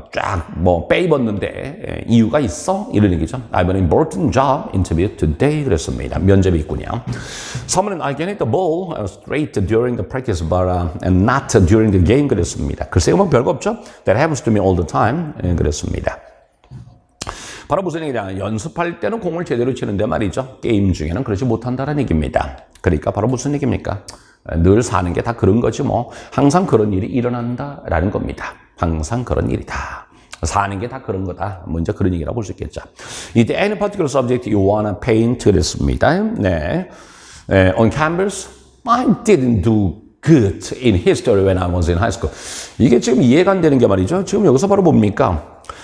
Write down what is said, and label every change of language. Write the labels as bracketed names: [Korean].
[Korean] 쫙 뭐 빼입었는데 이유가 있어? 이런 얘기죠. [English] I have an important job interview today. [Korean] 그랬습니다. 면접이 있군요. 3번은 [English] I can hit the ball straight during the practice but and not during the game. [Korean] 그랬습니다. 글쎄요, 뭐 별거 없죠? [English] That happens to me all the time. [Korean] 그랬습니다. 바로 무슨 얘기냐? 연습할 때는 공을 제대로 치는데 말이죠. 게임 중에는 그렇지 못한다는 얘기입니다. 그러니까 바로 무슨 얘기입니까? 늘 사는 게 다 그런 거지 뭐. 항상 그런 일이 일어난다라는 겁니다. 항상 그런 일이다. 사는 게 다 그런 거다. 먼저 그런 얘기라고 볼 수 있겠죠. 이때 [English] any particular subject you wanna paint [Korean] 그랬습니다. 네. [English] On campus, I didn't do good in history when I was in high school. [Korean] 이게 지금 이해가 안 되는 게 말이죠. 지금 여기서 바로 뭡니까?